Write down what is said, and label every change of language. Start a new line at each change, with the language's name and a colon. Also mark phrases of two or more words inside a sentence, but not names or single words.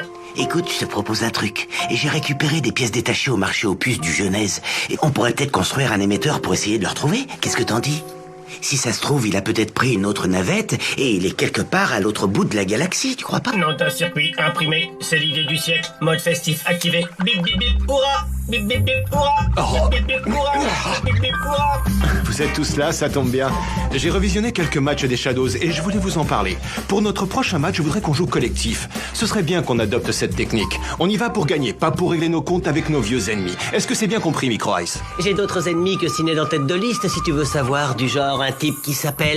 French: Écoute, je te propose un truc. Et j'ai récupéré des pièces détachées au marché aux puces du Genèse. Et on pourrait peut-être construire un émetteur pour essayer de le retrouver. Qu'est-ce que t'en dis? Si ça se trouve, il a peut-être pris une autre navette et il est quelque part à l'autre bout de la galaxie, tu crois pas? Nom d'un circuit imprimé, c'est l'idée du siècle. Mode festif activé. Bip bip bip, hurrah! Bip bip bip, hurrah! Bip bip bip, hurrah! Bip bip bip, hurrah! Vous êtes tous là, ça tombe bien. J'ai revisionné quelques matchs des Shadows et je voulais vous en parler. Pour notre prochain match, je voudrais qu'on joue collectif. Ce serait bien qu'on adopte cette technique. On y va pour gagner, pas pour régler nos comptes avec nos vieux ennemis. Est-ce que c'est bien compris, Micro Ice? J'ai d'autres ennemis que Ciné en tête de liste, si tu veux savoir, du genre un type qui s'appelle...